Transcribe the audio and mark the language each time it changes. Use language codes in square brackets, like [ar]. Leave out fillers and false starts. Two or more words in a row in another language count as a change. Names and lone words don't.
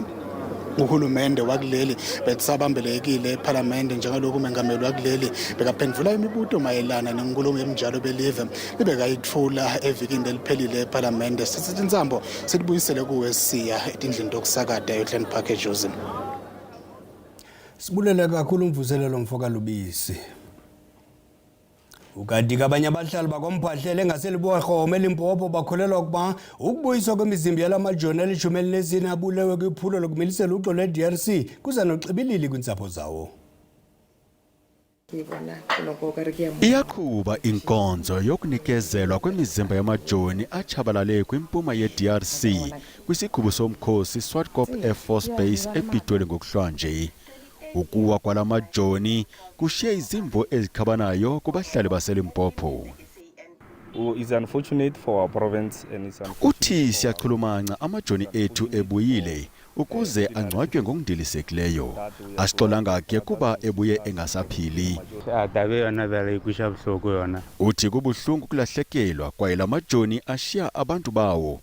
[ss] Uhulumende wakuleli betsabambelekile eParliament njengalokhu umengameli wakuleli bekaphendvula imibuto mayelana nenkulumo yemijalo belive libekayithula evikini eliphelile eParliament. Sithi insambo silibuyisele kuwe siya etindlini tokusakata eUtland Park eJozi. [xh] Sibulela kakhulu umvuselelo Mfoka Lubisi. Ukanti abanye abahlali bakomphahlele ngaselibogome eLimpopo bakholelwa ukuba ukubuyiswa kwemizimba yalamajoni ali-14 abulewe kwiphulo lokumilisela uxolo eDRC kuza noxibilili kwiintsapho zawo. Iyaqhuba inkonzo yokunikezelwa kwemizimba yamajoni achabalale kwimpuma yeDRC kwisikhubu somkhosi Swartkop Air Force Base ePitoli ngokuhlanje. Ukuwa kwalamajoni kushiye izimvo ezikhabanayo kubahlali baseLimpopo. [en] It's unfortunate for our province and it's [xh] Uthi siyachulumanca amajoni ethu ebuyile ukuze angcwatywe ngokundilisekileyo. Asixolanga ke kuba ebuye engasaphili. Uthi kubuhlungu kulahlekelwa kwaye lamajoni ashiya abantu bawo.